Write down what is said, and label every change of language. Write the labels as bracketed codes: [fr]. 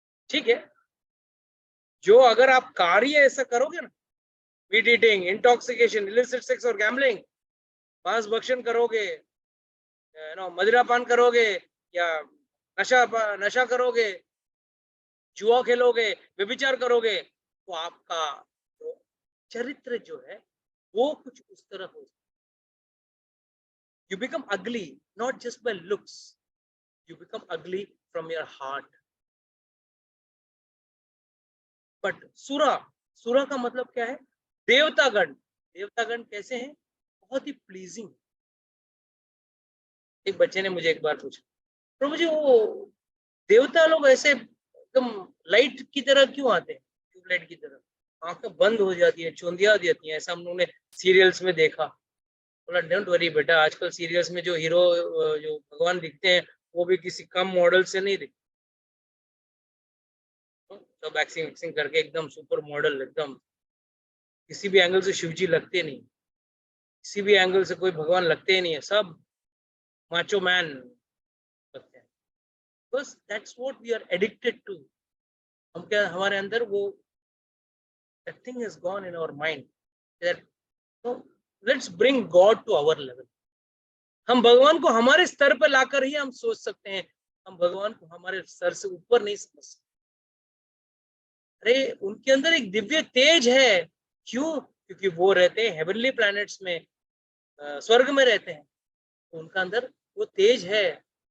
[hi] ठीक है, जो अगर आप कार्य ऐसा करोगे ना, [en] meat eating, intoxication, illicit sex [hi] और गैम्बलिंग, मांस भक्षण करोगे, मदिरा पान करोगे, या नशा करोगे, जुआ खेलोगे, व्यभिचार करोगे, तो आपका जो चरित्र जो है वो कुछ उस तरह हो जाए। [en] You become ugly not just by looks, you become ugly from your heart. [hi] But सुरा का मतलब क्या है? देवतागण। देवतागण कैसे हैं? बहुत ही प्लीजिंग। एक बच्चे ने मुझे एक बार पूछा, प्रभु जी वो देवता लोग ऐसे एकदम लाइट की तरह क्यों आते हैं, ट्यूबलाइट की तरह, आंखें बंद हो जाती है, चौंधिया जाती है, ऐसा हम लोगों ने सीरियल्स में देखा। बोला [en] don't worry [hi] बेटा, आजकल सीरियल्स में जो हीरो जो भगवान दिखते हैं वो भी किसी कम मॉडल से नहीं दिखते, सब एक्सिंग करके एकदम सुपर मॉडल, एकदम किसी भी एंगल से शिवजी लगते नहीं, किसी भी एंगल से कोई भगवान लगते ही नहीं है, सब माचो मैन लगते हैं। [en] बस that's what we are addicted to. [hi] हम क्या, हमारे अंदर वो [en] that thing has gone in our mind that so let's bring God to our level. [hi] हम भगवान को हमारे स्तर पर लाकर ही हम सोच सकते हैं, हम भगवान को हमारे स्तर से ऊपर नहीं समझ सकते। अरे उनके अंदर एक दिव्य तेज है, क्यों? क्योंकि वो रहते हैं हेवनली प्लैनेट्स में, स्वर्ग में रहते हैं, तो उनका अंदर वो तेज है।